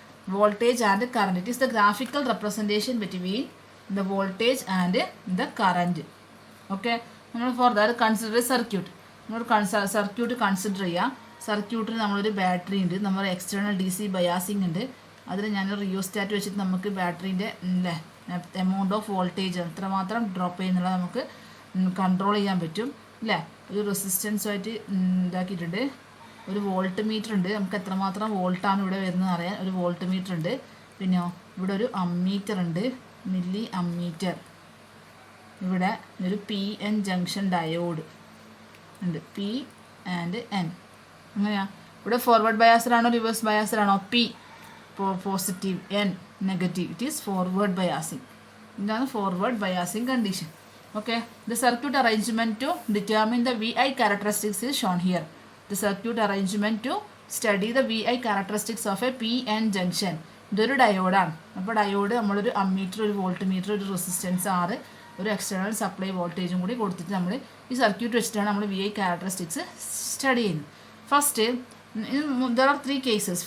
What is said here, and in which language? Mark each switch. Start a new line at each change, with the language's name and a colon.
English: Voltage and current. It is the graphical representation between the voltage and the current. Okay. For that consider a circuit.
Malayalam: Circuit consider സർക്യൂട്ടിൽ നമ്മളൊരു battery ഉണ്ട്, നമ്മൾ external DC biasing ഉണ്ട്, അതിൽ ഞാൻ rheostat വെച്ചിട്ട് നമുക്ക് ബാറ്ററീൻ്റെ എമൗണ്ട് ഓഫ് വോൾട്ടേജ് എത്രമാത്രം ഡ്രോപ്പ് ചെയ്യുന്നുള്ളത് നമുക്ക് കൺട്രോൾ ചെയ്യാൻ പറ്റും അല്ലേ. ഒരു റെസിസ്റ്റൻസുമായിട്ട് ഇതാക്കിയിട്ടുണ്ട്. ഒരു വോൾട്ട് മീറ്റർ ഉണ്ട്, നമുക്ക് എത്രമാത്രം വോൾട്ടാണ് ഇവിടെ വരുന്നത് അറിയാൻ ഒരു വോൾട്ട് മീറ്റർ ഉണ്ട്. പിന്നെ ഇവിടെ ഒരു അമ്മീറ്റർ ഉണ്ട്, മില്ലി അമ്മീറ്റർ. ഇവിടെ ഒരു PN ജംഗ്ഷൻ ഡയോഡ് ഉണ്ട്, P and N. അങ്ങനെയാ. ഇവിടെ forward ബയാസറാണോ reverse ബയാസറാണോ? P positive, N negative.
English: It is forward biasing. ഇതാണ് forward biasing condition. Okay. The circuit arrangement to determine the VI characteristics is shown here. The circuit arrangement to study the VI characteristics of a PN junction.
Malayalam: ഇതൊരു ഡയോഡാണ്. അപ്പോൾ diode നമ്മളൊരു ammeter, ഒരു volt meter, ഒരു resistance R, ഒരു external supply വോൾട്ടേജും കൂടി കൊടുത്തിട്ട് നമ്മൾ ഈ സർക്യൂട്ട് വെച്ചിട്ടാണ് നമ്മൾ VI characteristics സ്റ്റഡി ചെയ്യുന്നത്.
English: First, there are three cases.